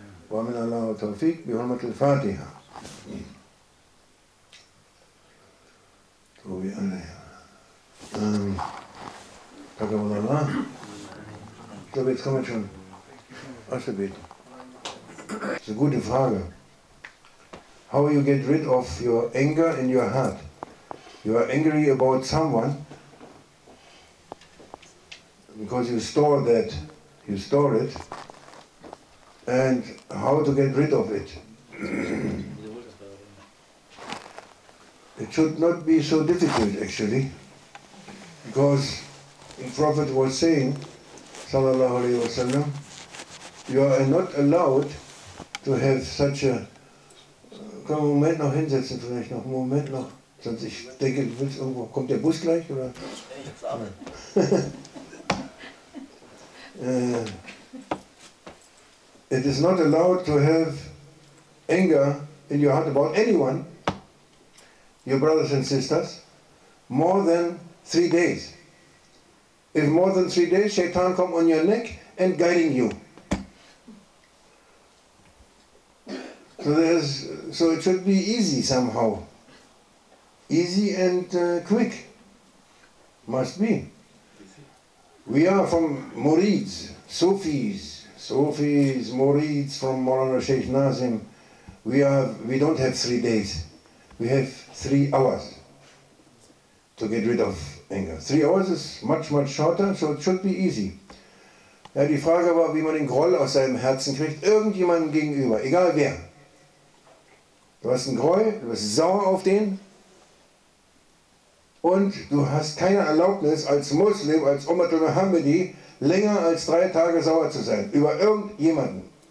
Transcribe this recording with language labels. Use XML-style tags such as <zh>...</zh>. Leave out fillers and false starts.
<ar>Wa min Allah wa tawfiq, bi hurmatil Fatiha.</ar> <de>So wie alle. Takamallah. Ich glaube, jetzt kann man schon Asche beten. Das ist eine gute Frage.</de> <en>How you get rid of your anger in your heart? You are angry about someone because you store it, and how to get rid of it. It should not be so difficult actually, because the Prophet was saying,</en> <ar>sallallahu alaihi wasallam,</ar> <en>you are not allowed to have such a...</en> <de>Können wir einen Moment noch hinsetzen, vielleicht noch einen Moment noch? Sonst ich denke, du willst irgendwo... Kommt der Bus gleich, oder?</de> <en>It is not allowed to have anger in your heart about anyone, your brothers and sisters, more than 3 days. If more than 3 days, Shaitan come on your neck and guiding you. So it should be easy somehow. Easy and quick. Must be. We are from Murids, Sufis, Murids from Maulana Sheikh Nazim. We don't have 3 days. We have 3 hours to get rid of anger. 3 hours is much, much shorter, so it should be easy.</en> <de>Ja, die Frage war, wie man den Groll aus seinem Herzen kriegt, irgendjemandem gegenüber, egal wer. Du hast einen Groll, du bist sauer auf den und du hast keine Erlaubnis als Muslim, als Ummat al-Muhammadi, länger als 3 Tage sauer zu sein, über irgendjemanden.</de>